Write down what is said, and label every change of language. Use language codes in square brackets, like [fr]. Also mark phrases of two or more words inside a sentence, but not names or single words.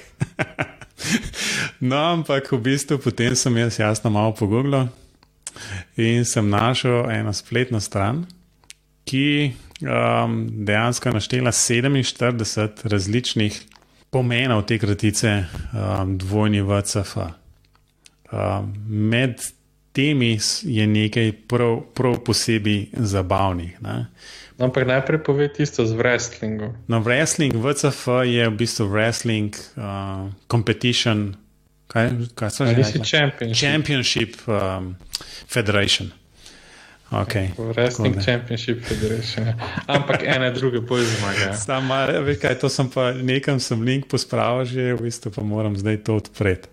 [sl] No, ampak v bistvu potem sem jaz jasno malo pogooglal in sem našel eno spletno stran, ki dejansko naštela 47 različnih pomenov te kratice dvojni VCF. Med temi je nekaj prav posebej zabavnih. Ne? Ampak najprej povej tisto z wrestlingom. No, wrestling VCF je v bistvu [en] wrestling competition, [sl] kaj so že rekli? [en] Championship Federation. Okay, Wrestling Championship Federation. [sl] Ampak ene druge bolj zmagajo. To sem pa nekam sem link pospravil že, v bistvu pa moram zdaj to odpreti.